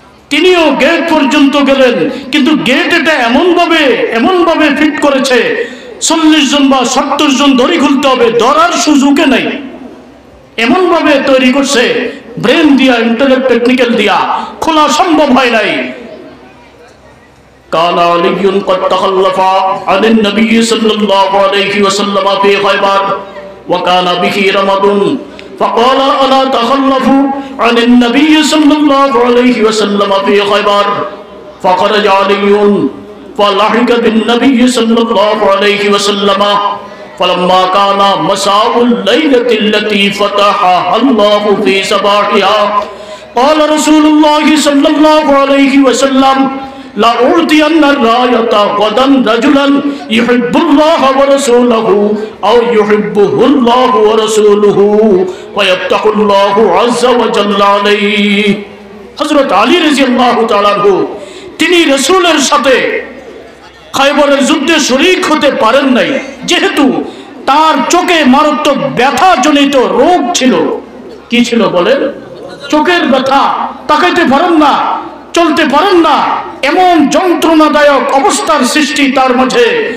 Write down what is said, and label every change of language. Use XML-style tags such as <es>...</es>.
<bn>তিনিও গেট পর্যন্ত গেলেন, কিন্তু গেট এটা এমন ভাবে ফিট করেছে 40 জন বা 70 জন দড়ি খুলতে হবে, ধরার সুযোগে নাই। এমন ভাবে তৈরি করছে, ব্রেন দিয়া, ইন্টারনেট টেকনিক্যাল দিয়া খোলা সম্ভব হয় নাই।</bn> <ar>قال علي قد تخلف عن النبي صلى الله عليه وسلم في خيبر وكان به رمض فقال ألا تخلفوا عن النبي صلى الله عليه وسلم في خيبر فخرج علي فلحق بالنبي صلى الله عليه وسلم فلما كان مساء الليلة التي فتحها الله في صباحها قال رسول الله صلى الله عليه وسلم لا أعطين الراية غدا رجلا يحب الله ورسوله أو يحبه الله ورسوله ويفتح الله عز وجل عليه।</ar> <bn>হযরত আলী রাদিয়াল্লাহু তাআলা আনহু তিনি রাসূলের সাথে খায়বরের যুদ্ধে শরীক হতে পারেন নাই, যেহেতু তার চোখে মারাত্মক ব্যথা জনিত রোগ ছিল। কি ছিল বলেন? চোখের ব্যথা, তাকাইতে পারেন না, চলতে পারেন না, এমন যন্ত্রণাদায়ক অবস্থার সৃষ্টি তার মাঝে।</bn>